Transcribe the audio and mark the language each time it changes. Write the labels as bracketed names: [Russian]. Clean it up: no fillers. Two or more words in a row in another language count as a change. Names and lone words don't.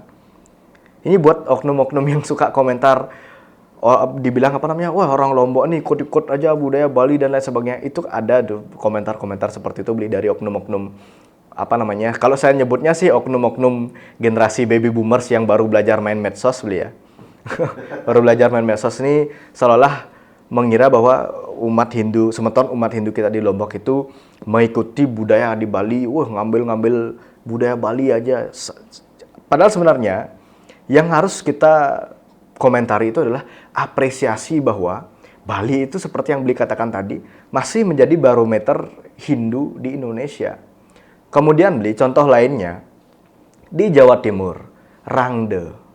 [Indonesian] Ini buat oknum-oknum yang suka komentar, dibilang wah orang Lombok nih ikut-ikut aja budaya Bali dan lain sebagainya. Itu ada tuh komentar-komentar seperti itu, Beli, dari oknum-oknum kalau saya nyebutnya sih oknum-oknum generasi [English] baby boomers [Indonesian] yang baru belajar main medsos, Beli ya. Baru belajar main medsos ini seolah-olah mengira bahwa semeton umat Hindu kita di Lombok itu mengikuti budaya di Bali, ngambil-ngambil budaya Bali aja. Padahal sebenarnya yang harus kita komentari itu adalah apresiasi bahwa Bali itu seperti yang Beli katakan tadi, masih menjadi barometer Hindu di Indonesia. Kemudian, Beli, contoh lainnya, di Jawa Timur, Rangde.